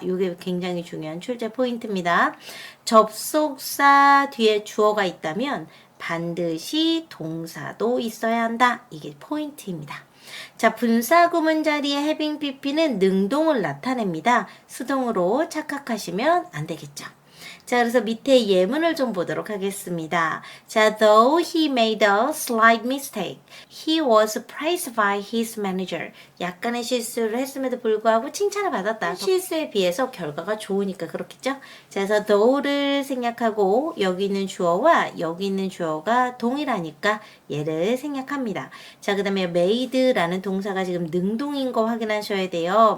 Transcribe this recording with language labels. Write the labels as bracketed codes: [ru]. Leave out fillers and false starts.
[ko] 이게 굉장히 중요한 출제 포인트입니다. 접속사 뒤에 주어가 있다면 반드시 동사도 있어야 한다. 이게 포인트입니다. 자, 분사구문 자리에 having pp는 능동을 나타냅니다. 수동으로 착각하시면 안 되겠죠. 자, 그래서 밑에 예문을 좀 보도록 하겠습니다. [en] 자, though he made a slight mistake, he was praised by his manager. [ko] 약간의 실수를 했음에도 불구하고 칭찬을 받았다. 실수에 비해서 결과가 좋으니까 그렇겠죠? 자, 그래서 though를 생략하고 여기 있는 주어와 여기 있는 주어가 동일하니까 얘를 생략합니다. 자, 그 다음에 made라는 동사가 지금 능동인 거 확인하셔야 돼요.